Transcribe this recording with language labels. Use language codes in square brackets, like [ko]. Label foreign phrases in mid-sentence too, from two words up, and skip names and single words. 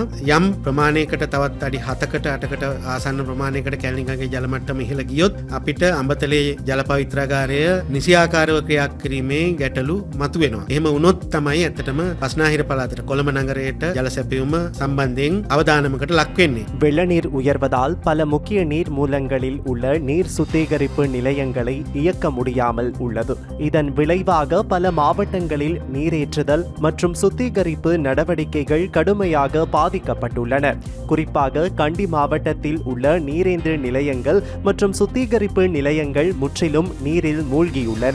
[si] යම් ප්‍රමාණයකට තවත් අඩි 7කට 8කට ආසන්න ප්‍රමාණයකට කැලණිගඟේ ජල මට්ටම ඉහළ ගියොත් අපිට අඹතලේ ජල පවිත්‍රාගාරය නිසියාකාරව ක්‍රියා කිරීමේ ගැටලු මතුවෙනවා. එහෙම වුණොත් තමයි ඇත්තටම බස්නාහිර පළාතට කොළඹ නගරයට ජල සැපයුම සම්බන්ධයෙන් අවධානමකට ලක් වෙන්නේ. [ta] வெள்ள நீர் உயர்வதால் பல முக்கிய நீர் மூலங்களில் உள்ள நீர் சுத்திகரிப்பு நிலையங்களை இயக்க முடியாமல் உள்ளது. இதன் விளைவாக பல மாவட்டங்களில் நீரேற்றுதல் மற்றும் சுத்திகரிப்பு நடவடிக்கைகள் கடுமையாக பாதிக்கப்பட்டுள்ளன. குறிப்பாக கண்டி மாவட்டத்தில் உள்ள நீரேந்து நிலையங்கள் மற்றும் சுத்திகரிப்பு நிலையங்கள் முற்றிலும் நீரில் மூழ்கியுள்ளன.